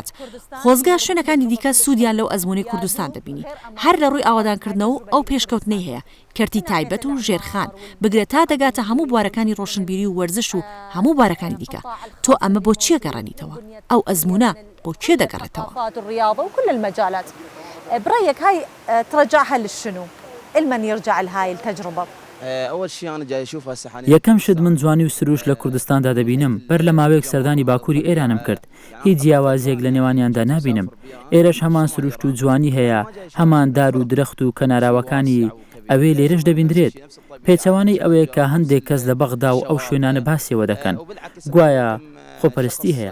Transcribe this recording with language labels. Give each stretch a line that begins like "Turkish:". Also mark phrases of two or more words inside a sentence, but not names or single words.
Central Kurdish: خۆزگا شوێنەکانی دیکە سوودیان لەو ئەزمموی کوردستان دەبینی. هەر لە ڕووی ئاوادانکردنەوە ئەو پێشکەوتنەی هەیە، کەرتی تایبەت و ژێرخان بگرێت تا دەگاتە هەموو بوارەکانی ڕۆشنبیری و وەرزش و هەموو بارەکانی دیکە. تۆ ئەمە بۆ چیە گەڕانیتەوە؟ ئەو ئەزممونە بۆ چێ دەگەڕێتەوە؟
Arabic: الرياضة وكل المجالات. برأيك هاي ترجعها للشنو؟ المن يرجع لهاي التجربة؟
Central Kurdish: یەکەم شت من جوانی و سروش لە کوردستاندا دەبینم بەر لە ماوەیەک سەردانی باکووری ئێرانم کرد. هیچ جیاوازیەک لە نێوانیاندا نابینم. ئێرەش هەمان سروشت و جوانی هەیە، هەمان دار و درەخت و کەناراوەکانی ئەوێ لێرەش دەبیندرێت. پێچەوانەی ئەوەیە کە هەندێک کەس لە بەغدا و ئەو شوێنانە باسیەوە دەکەن، گوایە خۆپەرستی هەیە.